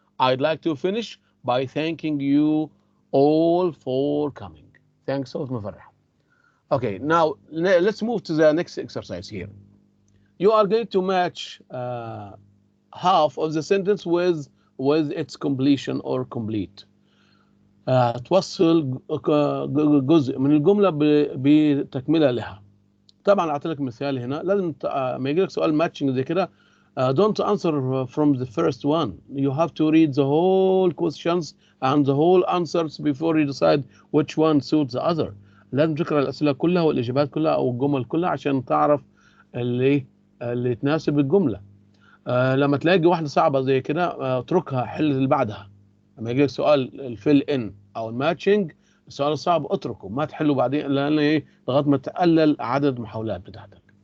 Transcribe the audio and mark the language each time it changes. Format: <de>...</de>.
<en>I'd like to finish by thanking you all for coming. Thanks so much, Mufarrah. Okay, now let's move to the next exercise here. You are going to match half of the sentence with its completion or complete.</en> <ar>توصل جزء من الجملة بتكملة لها. طبعا اعطي لك مثال هنا. لازم ما يجي لك سؤال ماتشنج زي كده</ar> <en>don't answer from the first one. You have to read the whole questions and the whole answers before you decide which one suits the other.</en> <ar>لازم تقرا الاسئله كلها والاجابات كلها او الجمل كلها عشان تعرف اللي تناسب الجمله. لما تلاقي واحده صعبه زي كده اتركها، حل اللي بعدها. لما يجي لك سؤال الفيل ان او الماتشنج، السؤال الصعب اتركه ما تحله بعدين لان لغايه ما تقلل عدد المحاولات بتاعتك.</ar>